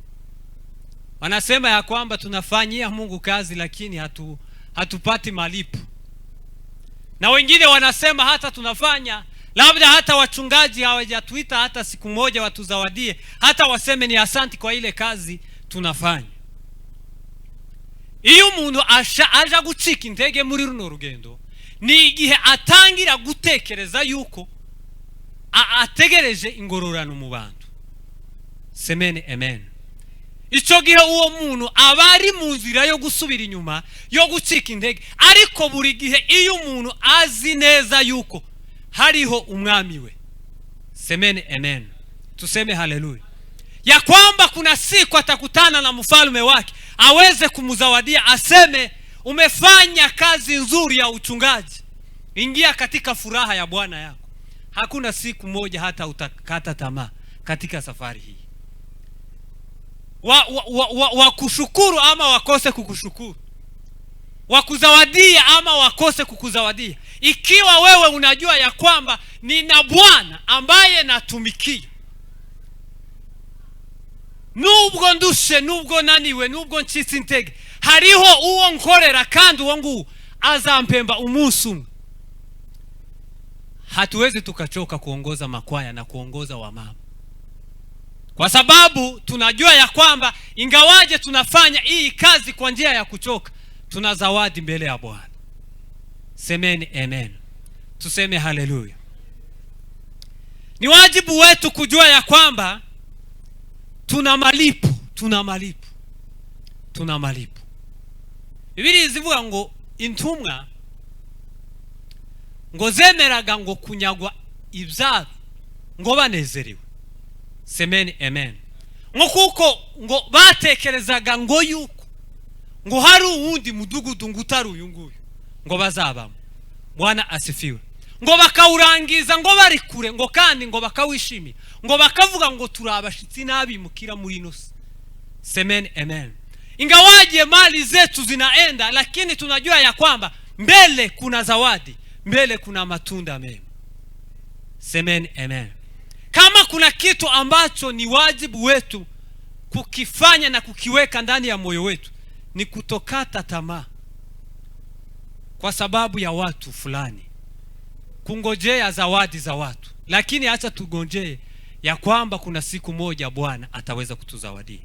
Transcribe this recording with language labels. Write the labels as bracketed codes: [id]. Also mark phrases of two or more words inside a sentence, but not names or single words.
[sw] Wanasema ya kwamba tunafanyia Mungu kazi lakini hatupati malipo. Na wengine wanasema hata tunafanya, labda hata wachungaji hawajatuita hata siku moja watuzawadie, hata waseme ni asanti kwa ile kazi tunafanya. [rn] Iyo umuntu aja gucika intege muri runo rugendo, ni igihe atangira gutekereza yuko ategereje ingororano mu bantu. [sw] Semeni amen. [rn] icyo gihe uwo muntu aba ari mu nzira yo gusubira inyuma, yo gucika intege. Ariko buri gihe iyo umuntu azi neza yuko hariho umwami we, [sw] semeni amen, tuseme haleluya, ya kwamba kuna siku atakutana na mfalme wake aweze kumzawadia, aseme umefanya kazi nzuri ya uchungaji, ingia katika furaha ya Bwana yako. Hakuna siku moja hata utakata tamaa katika safari hii. Wa kushukuru ama wakose kukushukuru, wa kuzawadia ama wakose kukuzawadia, ikiwa wewe unajua ya kwamba nina Bwana ambaye natumikia, [rn] nubwo ndushe, nubwo naniwe, nubwo ncitse intege, hariho uwo nkorera kandi uwo nguwo azampemba umunsi umwe. [sw] Hatuwezi tukachoka kuongoza makwaya na kuongoza wamama, kwa sababu tunajua ya kwamba ingawaje tunafanya hii kazi kwa njia ya kuchoka, tuna zawadi mbele ya Bwana. Semeni amen, tuseme haleluya. Ni wajibu wetu kujua ya kwamba tuna malipo, tuna malipo, tuna malipo. [rn] Biblia izivuga ngo intumwa ngo zemeraga ngo kunyagwa ibyabo ngo banezerewe. [sw] Semeni amen. [rn] Ngo kuko ngo batekerezaga ngo yuko ngo hari uwundi mudugudu ngo utari uyu nguyu ngo bazabamo. [sw] Bwana asifiwe. [rn] Ngo bakawurangiza ngo bari kure, ngo kandi ngo bakawishimira, ngo bakavuga ngo turabashitsi n'abimukira muri ino. [sw] Semeni amen. Ingawaje mali zetu zinaenda, lakini tunajua ya kwamba mbele kuna zawadi, mbele kuna matunda mema. Semeni amen. Kama kuna kitu ambacho ni wajibu wetu kukifanya na kukiweka ndani ya moyo wetu, ni kutokata tamaa kwa sababu ya watu fulani, kungojea zawadi za watu, lakini acha tugojee ya kwamba kuna siku moja Bwana ataweza kutuzawadia.